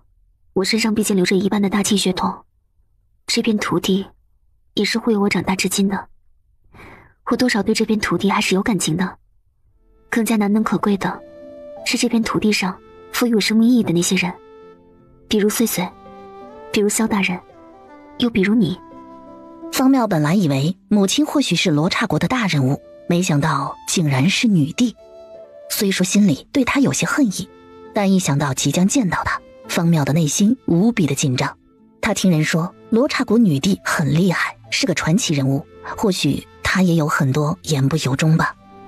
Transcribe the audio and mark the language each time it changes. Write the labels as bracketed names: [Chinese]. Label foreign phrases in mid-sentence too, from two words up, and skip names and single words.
[Chinese] 我身上畢竟流着一半的大慶血統，這片土地也是護佑我長大至今的，我多少對這片土地還是有感情的。更加難能可貴的是這片土地上賦予我生命意義的那些人，比如穗穗，比如蕭大人，又比如你。方妙本來以為母親或許是羅剎國的大人物，沒想到竟然是女帝。雖說心裡對她有些恨意，但一想到即將見到她，方妙的內心無比的緊張。她聽人說羅剎國女帝很厲害，是個傳奇人物，或許她也有很多言不由衷吧。